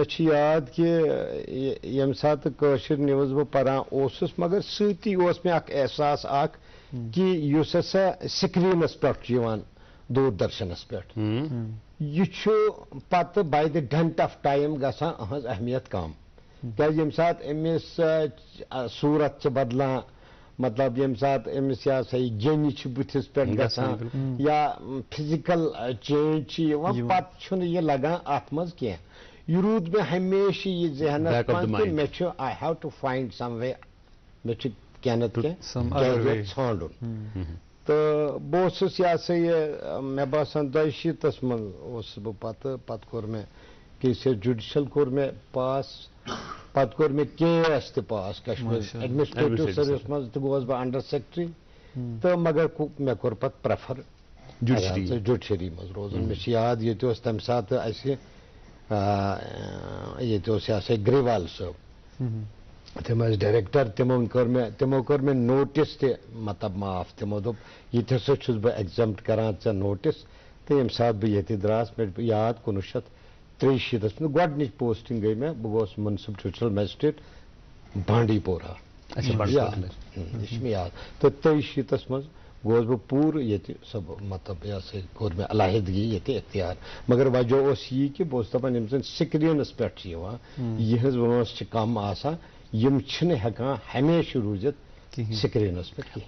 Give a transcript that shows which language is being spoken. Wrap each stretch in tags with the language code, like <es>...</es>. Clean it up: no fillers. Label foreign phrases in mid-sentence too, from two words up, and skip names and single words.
<ks>چھُ یاد کہِ ییٚمہِ ساتہٕ کٲشِر نِوٕز بہٕ پران اوسُس مگر سۭتی اوس مےٚ اکھ احساس اکھ کہِ یُس ہسا سکریٖنس پٮ۪ٹھ چھُ یِوان دوٗردرشنس پٮ۪ٹھ یہِ چھُ پتہٕ</ks> <en>by the dint of time</en> <ks>گژھان أہنٛز اہمیت کم کیازِ ییٚمہِ ساتہٕ أمِس صوٗرت چھِ بدلان مطلب ییٚمہِ ساتہٕ أمِس یہِ ہسا یہِ گیٚنہِ چھِ بٕتھِس پٮ۪ٹھ گژھان یا فِزِکل چینج چھِ یِوان پتہٕ چھُنہٕ یہِ لگان اتھ منٛز کینٛہہ یہ روٗد مےٚ ہمیشہِ یہِ ذہنس</ks> <en>Back of the</en> <ks>منٛز کہِ</ks> <en>mind.</en> <ks>مےٚ چھُ</ks> <en>I have to find some way</en> <ks>مےٚ چھُ کینٛہہ نتہٕ</ks> <en>Some other</en> <ks>کینٛہہ</ks> <en>way.</en> <ks>کینٛہہ ژھانڈُن تہٕ بہٕ اوسُس یہِ ہسا یہِ مےٚ باسان 2014 منٛز اوسُس بہٕ پتہٕ کوٚر مےٚ کے سی ایس جُڈِشل کوٚر مےٚ پاس پتہٕ کوٚر مےٚ کے ایس تہِ پاس کشمیٖر</ks> <ar>ماشاء اللہ.</ar> <en>ایڈمنسٹریٹِو Administrative</en> <ks>سٔروِس منٛز تہِ گوس بہٕ</ks> <en>under secretary</en> <ks>تہٕ مگر مےٚ کوٚر پتہٕ پریفر</ks> <en>Judiciary.</en> <ks>جُڈشری منٛز روزُن مےٚ چھُ یاد ییٚتہِ اوس تمہِ ساتہٕ اَسہِ ییٚتہِ اوس یہِ ہسا یہِ گریوال صٲب تِم ٲسۍ ڈایریکٹر تِمو کوٚر مےٚ نوٹِس تہِ مطلب معاف تِمو دوٚپ یِتہِ ہسا چھُس بہٕ ایگزمپٹ کران ژےٚ نوٹِس تہٕ ییٚمہِ ساتہٕ بہٕ ییٚتہِ درٛاس مےٚ چھُ یاد 1963 منٛز گۄڈنِچ پوسٹِنگ گٔے مےٚ بہٕ گوس</ks> <en>municipal judicial magistrate</en> <ks>بانڈی پورہ</ks> <ur>اچھا بڑا</ur> <ks>یہِ چھُ مےٚ یاد تہٕ 23 منٛز گوس بہٕ پوٗرٕ ییٚتہِ سۄ مطلب یہِ ہسا یہِ کوٚر مےٚ علاحدگی ییٚتہِ اختیار مگر وجہ اوس یی کہِ بہٕ اوسُس دپان یِم زن سکریٖنس پٮ۪ٹھ چھِ یِوان یِہٕنٛز وٲنٛس چھِ کم آسان یِم چھِنہٕ ہٮ۪کان ہمیشہِ روٗزِتھ سکریٖنس پٮ۪ٹھ کینٛہہ</ks>